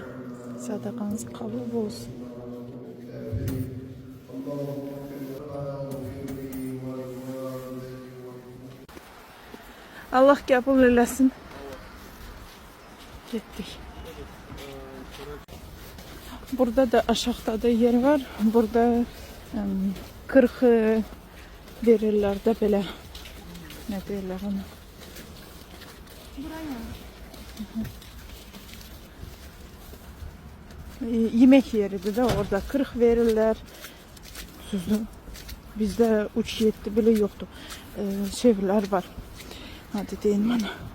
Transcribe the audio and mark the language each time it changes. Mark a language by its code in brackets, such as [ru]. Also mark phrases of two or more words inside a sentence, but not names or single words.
[tr] Sadakanız kabul olsun. Allah qəbul eləsin. [az] Getdik. Burada da aşağıda da yer var. Burada 40 verirlər də belə. Nə deyirlər ona? [tr] Yemek yeridir de orada 40 verirler. Sözü bizde 3-7 bile yoktu. [az] Şeyler var. Hadi deyin bana.